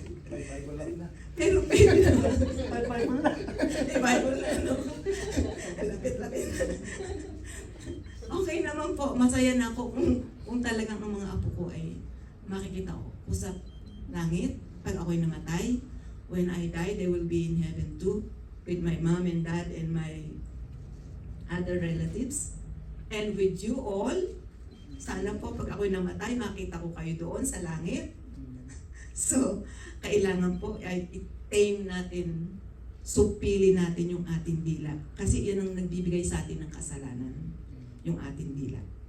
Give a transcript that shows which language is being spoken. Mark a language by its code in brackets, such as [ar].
[tl] Bible lang na. Pero pwede na. Bible na. Bible na, no? Lapit-lapit. Okay naman po, masaya na ako kung talagang ang mga apo ko ay makikita ko sa langit. Pag ako'y namatay, [en] when I die, they will be in heaven too, with my mom and dad and my other relatives. And with you all, [tl] sana po pag ako'y namatay, makita ko kayo doon sa langit. So, kailangan po ay i-tame natin, supili natin yung ating dila. Kasi yan ang nagbibigay sa atin ng kasalanan, yung ating dila.